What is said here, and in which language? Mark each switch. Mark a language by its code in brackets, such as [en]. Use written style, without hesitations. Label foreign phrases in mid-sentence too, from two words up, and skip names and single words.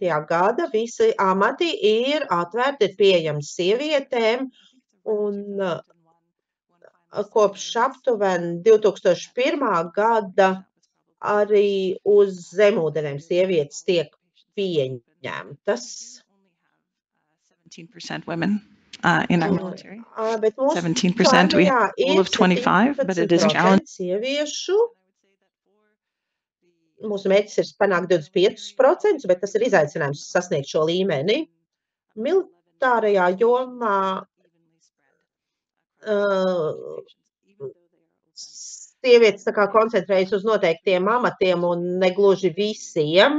[lv] gada visi amati ir atvērti, ir pieejami sievietēm, un kopš aptuveni 2001. gada arī uz zemūdenēm sievietes tiek pieņemtas. [en] 17% women in our military. [lv] Bet mūsu [en] 17%, we have a goal of 25, but it is challenging. [lv] Sieviešu. Mūsu mērķis ir panākt 25%, bet tas ir izaicinājums sasniegt šo līmeni. Militārajā jomā sievietes tā kā koncentrējas uz noteiktiem amatiem un negluži visiem.